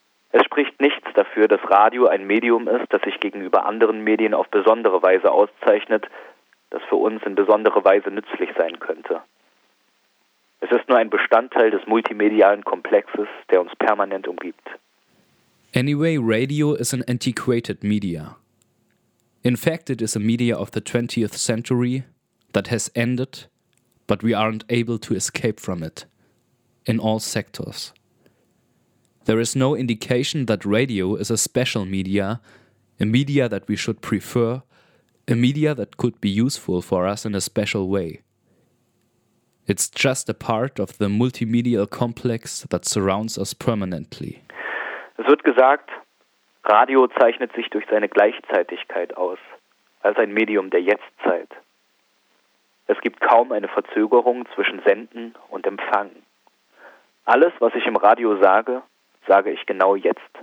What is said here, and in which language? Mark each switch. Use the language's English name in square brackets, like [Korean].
[German] Es spricht nichts dafür, dass Radio ein Medium ist, das sich gegenüber anderen Medien auf besondere Weise auszeichnet, das für uns in besondere Weise nützlich sein könnte. Es ist nur ein Bestandteil des multimedialen Komplexes, der uns permanent umgibt. [English] Anyway, radio is an antiquated media. In fact, it is a media of the 20th century that has ended, but we aren't able to escape from it, in all sectors. There is no indication that radio is a special media, a media that we should prefer, a media that could be useful for us in a special way. It's just a part of the multimedial complex that surrounds us permanently. [German] Es wird gesagt, Radio zeichnet sich durch seine Gleichzeitigkeit aus, als ein Medium der Jetztzeit. Es gibt kaum eine Verzögerung zwischen Senden und Empfang. Alles, was ich im Radio sage, sage ich genau jetzt.